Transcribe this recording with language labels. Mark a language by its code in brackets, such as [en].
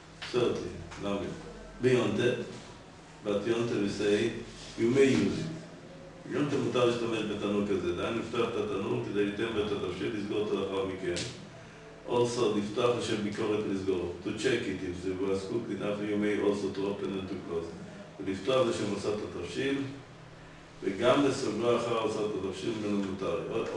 [en] Certainly, now beyond that, but Yonte will say, you may use it. [he] Yonte מותר להשתמש בתנור כזה, דהיינו לפתוח את התנור כדי ליתן ואת התבשיל לסגור אותו לאחר מכן. Also, לפתוח לשם ביקורת לסגור. [en] To check it if the was cooked enough, you may also to open and to close. [he] ולפתוח לשם עושה את התבשיל, וגם לסגרו אחר עושה את התבשיל ממנו מותר.